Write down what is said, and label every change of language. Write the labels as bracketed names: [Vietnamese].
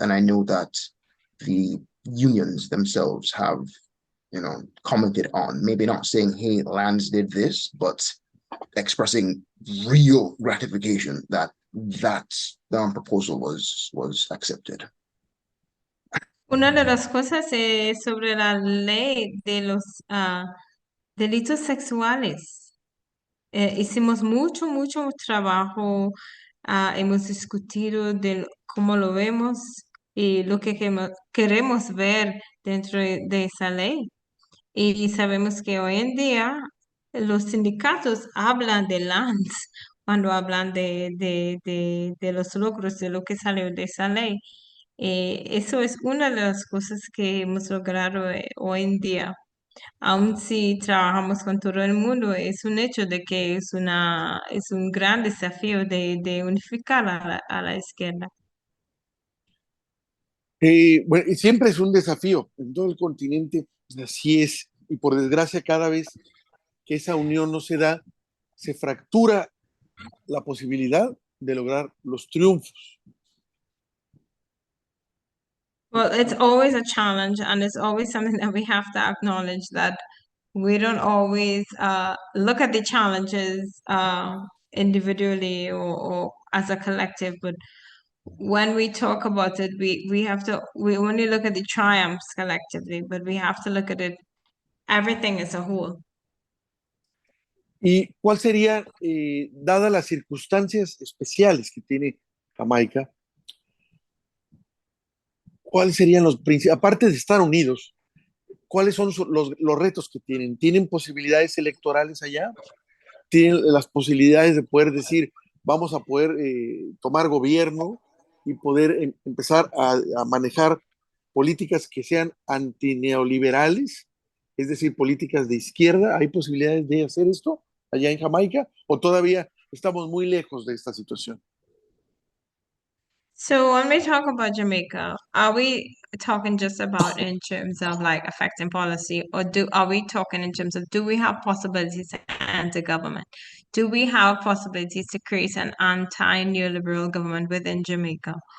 [English] And I know that the unions themselves have, commented on, maybe not saying, hey, Lands did this, but expressing real gratification that proposal was accepted. [Spanish] Una de las cosas es sobre la ley de los delitos sexuales. Hicimos mucho trabajo, hemos discutido de cómo lo vemos y lo que queremos ver dentro de esa ley. Y sabemos que hoy en día los sindicatos hablan de LANS cuando hablan de los logros, de lo que salió de esa ley. Eso es una de las cosas que hemos logrado hoy en día. Aun si trabajamos con todo el mundo, es un hecho de que es un gran desafío de unificar a la izquierda. Bueno, y siempre es un desafío en todo el continente, así es, y por desgracia cada vez que esa unión no se da, se fractura la posibilidad de lograr los triunfos. [English] Well, it's always a challenge, and it's always something that we have to acknowledge that we don't always look at the challenges individually or as a collective, but when we talk about it, we only look at the triumphs collectively, but we have to look at it everything as a whole. [Spanish] ¿Y cuál sería, dadas las circunstancias especiales que tiene Jamaica, cuáles serían aparte de estar unidos, cuáles son los retos que tienen? ¿Tienen posibilidades electorales allá? ¿Tienen las posibilidades de poder decir, vamos a poder tomar gobierno y poder empezar a manejar políticas que sean antineoliberales, es decir, políticas de izquierda? ¿Hay posibilidades de hacer esto allá en Jamaica o todavía estamos muy lejos de esta situación? [English] So when we talk about Jamaica, are we talking just about in terms of like affecting policy, or are we talking in terms of do we have possibilities to enter government? Do we have possibilities to create an anti-neoliberal government within Jamaica?